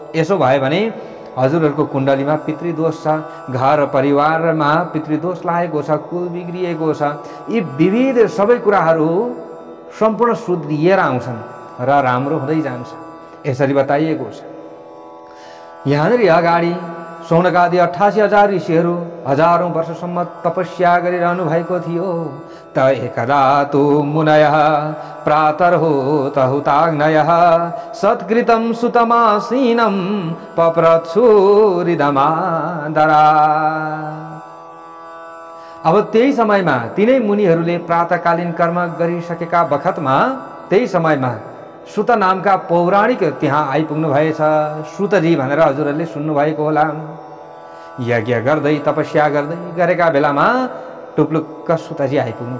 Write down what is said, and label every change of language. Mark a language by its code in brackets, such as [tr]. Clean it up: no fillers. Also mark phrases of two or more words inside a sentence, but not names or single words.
[ne] यसो भयो भने हजुरहरूको कुण्डलीमा पितृदोष छ, घर परिवारमा पितृदोष लागेको छ, कुल बिग्रिएको छ, यी विविध सबै कुराहरू सम्पूर्ण सुध्रिएर आउँछन् र राम्रो हुँदै जान्छ, यसरी बताइएको छ। यहाँनेरि अगाडि शौनकादि 88,000 ऋषिहरू हजारौं वर्षसम्म तपस्या गरिरहनु भएको थियो। [sa] त एकदा तु मुनयः प्रातर्हुत हुताग्नयः सत्कृतं सुतमासीनं पप्रच्छुरिदमादरा। [ne] अब त्यही समयमा तिनै मुनिहरूले प्रातःकालीन कर्म गरिसकेका बखतमा त्यही समयमा सुत नामका पौराणिक त्यहाँ आइपुग्नु भएछ। सुतजी भनेर हजुरहरूले सुन्नुभएको होला। यज्ञ गर्दै तपस्या गर्दै गरेका बेलामा टुप्लुक्क सुतजी आइपुग्नु।